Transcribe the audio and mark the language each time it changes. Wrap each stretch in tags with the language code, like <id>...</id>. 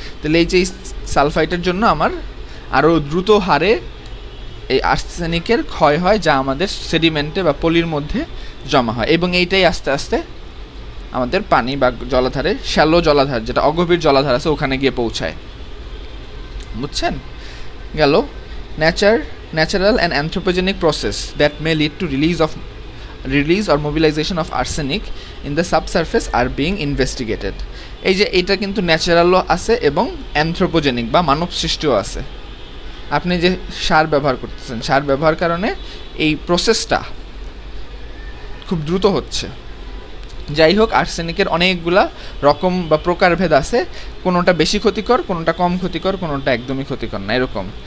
<bn>তাহলে এই যে সালফাইটের জন্য আমার আরও দ্রুত হারে এই আর্সেনিকের ক্ষয় হয়, যা আমাদের সেডিমেন্টে বা পলির মধ্যে জমা হয়, এবং এইটাই আস্তে আস্তে আমাদের পানি বা জলাধারে, শ্যালো জলাধার যেটা অগভীর জলাধার আছে, ওখানে গিয়ে পৌঁছায়। বুঝছেন?</bn> <en>গেল natural and anthropogenic process that may lead to release or mobilization of arsenic in the subsurface are being investigated.</en> <bn>এই যে এটা কিন্তু ন্যাচারালও আছে এবং অ্যানথ্রোপোজেনিক বা মানব সৃষ্টিও আছে। আপনি যে সার ব্যবহার করতেছেন, সার ব্যবহার কারণে এই প্রসেসটা খুব দ্রুত হচ্ছে। যাই হোক, আর্সেনিকের অনেকগুলা রকম বা প্রকারভেদ আছে, কোনোটা বেশি ক্ষতিকর, কোনোটা কম ক্ষতিকর, কোনোটা একদমই ক্ষতিকর না, এরকম।</bn>